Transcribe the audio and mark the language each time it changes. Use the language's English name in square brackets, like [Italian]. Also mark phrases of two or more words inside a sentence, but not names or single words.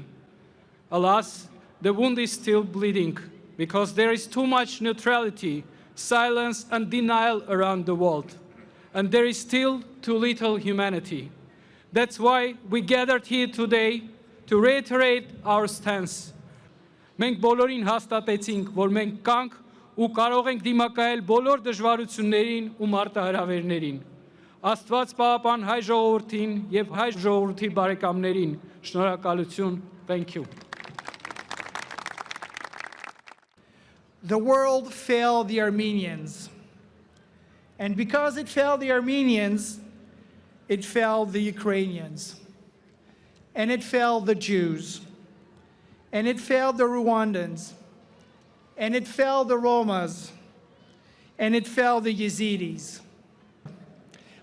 [English] Alas, the wound is still bleeding because there is too much neutrality, silence, and denial around the world, and there is still too little humanity. That's why we gathered here today to reiterate our stance. [Armenian] Մենք բոլորին հաստատեցինք, որ մենք կանք ու կարող ենք դիմակայել բոլոր դժվարություններին ու մարտահրավերներին։ Աստված պահապան հայ ժողովրդին եւ հայ ժողովրդի բարեկամներին։ Շնորհակալություն. [English] Thank you. The world failed the Armenians. And because it failed the Armenians, it failed the Ukrainians. And it failed the Jews, and it failed the Rwandans, and it failed the Romas, and it failed the Yazidis.